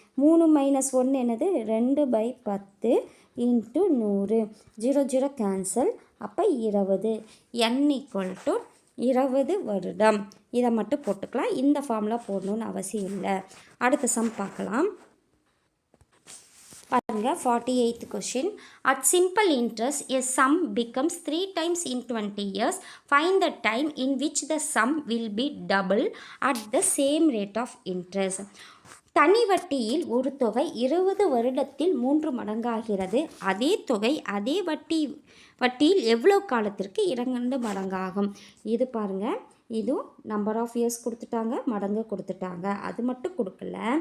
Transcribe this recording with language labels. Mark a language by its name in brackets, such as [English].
[Tamil] 3 - 1 என்னது 2/10 × 100. 0 0 கேன்சல். அப்போ 20. n = 20 வருடம். இதை மட்டும் போட்டுக்கலாம். இந்த ஃபார்முலா போடணுன்னு அவசியம் இல்லை. அடுத்த சம் பார்க்கலாம். பாருங்க, [English] 48th question, at simple interest a sum becomes 3 times in 20 years. Find the time in which the sum will be double at the same rate of interest. [Tamil] தனி வட்டியில் ஒரு தொகை 20 வருடத்தில் 3 மடங்காகிறது. அதே தொகை அதே வட்டியில் எவ்வளோ காலத்திற்கு 2 மடங்காகும்? இது பாருங்கள், இதுவும் நம்பர் ஆஃப் இயர்ஸ் கொடுத்துட்டாங்க, மடங்கு கொடுத்துட்டாங்க. அது மட்டும் கொடுக்கல,